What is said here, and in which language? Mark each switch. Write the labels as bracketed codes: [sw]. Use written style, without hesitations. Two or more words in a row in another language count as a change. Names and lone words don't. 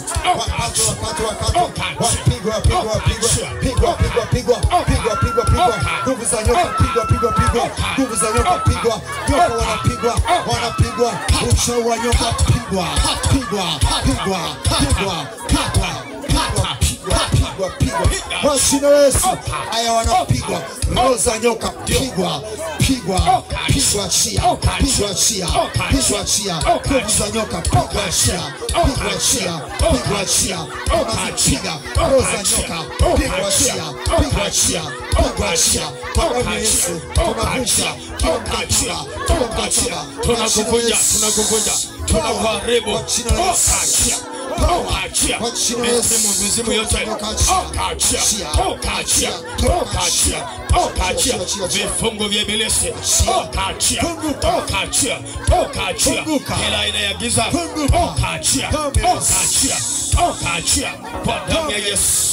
[sw] Wakati, wapigwa, pigwa, pigwa, pigwa, pigwa, pigwa, pigwa, pigwa, pigwa, nguvu za nyoka, pigwa, pigwa, pigwa, nguvu za nyoka, pigwa, nyoka wanapigwa, wanapigwa, uchawi wa nyoka, pigwa, pigwa, pigwa, pigwa, pigwa, pigwa, pigwa, pigwa, kwa jina la Yesu. Haya wanapigwa, roho za nyoka, pigwa, pigwa, pigwa chia, pigwa chia, pigwa chia, nguvu za nyoka, pigwa chia, pigwa chia, pigwa chia, unazipiga roho za nyoka, pigwa chia, pigwa chia, pigwa chia, kwa damu ya Yesu. Tunavunja kila mkataba, kila mkataba, tunakuvunja, tunakuvunja, tunakuharibu kwa jina la Yesu. Kwa jina la Yesu, mizimu yote, okachia, okachia, okachia, okachia, vifungo vya ibilisi, okachia, okachia, okachia, kila aina ya giza, okachia, okachia, okachia, kwa damu ya Yesu.